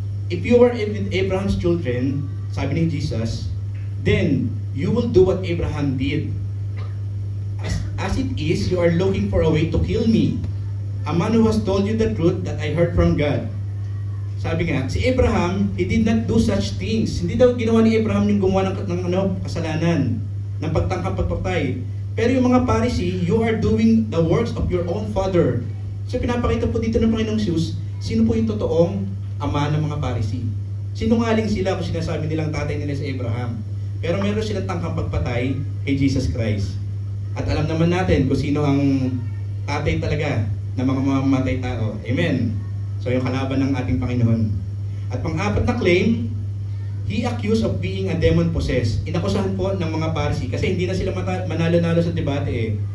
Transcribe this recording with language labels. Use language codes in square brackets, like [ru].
[en] if you are Abraham's children, [tl] sabi ni Jesus, [en] then you will do what Abraham did. As it is, you are looking for a way to kill me, a man who has told you the truth that I heard from God. [tl] Sabi nga, [en] si Abraham, he did not do such things. [tl] Hindi daw ginawa ni Abraham yung gumawa ng kasalanan, ng pagtangkang pagpatay. Pero yung mga [en] Pharisee, you are doing the works of your own father. [tl] So pinapakita po dito ng Panginoong Jesus, sino po yung totoong ama ng mga Pharisee? Sinungaling sila kung sinasabi nilang tatay nila si Abraham. Pero meron silang tangkang pagpatay kay Jesus Christ. At alam naman natin kung sino ang tatay talaga ng mga mamamatay tao. Amen. So yung kalaban ng ating Panginoon. At pang-apat na [en] claim, he accused of being a demon-possessed. [tl] Inakusahan po ng mga Pharisee kasi hindi na sila manalo-nalo sa debate eh.